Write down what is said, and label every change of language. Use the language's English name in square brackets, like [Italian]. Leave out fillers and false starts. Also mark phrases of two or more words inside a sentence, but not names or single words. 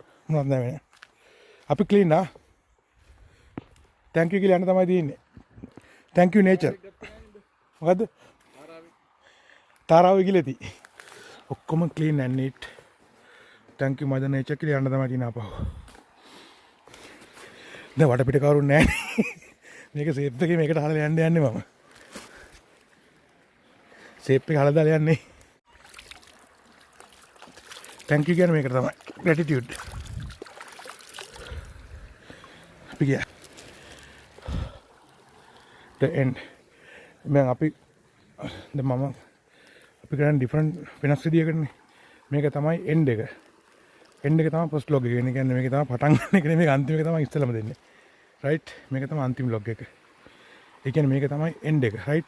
[Sinhala] මොනවද නැහැ. අපි ක්ලීන් නා. [English] thank you [Sinhala] කියලා යන්න තමයි තියෙන්නේ. [English] thank you nature. [Sinhala] මොකද්ද? තාරාව ඉගිලති. ඔක්කොම [English] clean and neat. thank you mother nature [Sinhala] කියලා යන්න තමයි තියෙන අපහු. දැන් වටපිට කවුරුත් නැහැ. මේක සේප් එකේ මේකට හලලා යන්නේ මම. සේප් එක හලලා දාලා යන්නේ. [English] thank you [Sinhala] කියන්නේ මේකට තමයි. gratitude. අපි ගියා. [English] the end. [Sinhala] මම අපි දැන් මම අපි කරන්නේ ඩිෆරන්ට් වෙනස් විදියකටනේ. මේක තමයි end එක. end එක තමයි [English] first log [Sinhala] එක. ඒ කියන්නේ මේක තමයි පටන් ගන්න එක නෙමෙයි අන්තිම එක තමයි ඉස්සෙල්ලාම දෙන්නේ. right? මේක තමයි අන්තිම log එක. ඒ කියන්නේ මේක තමයි end එක. right?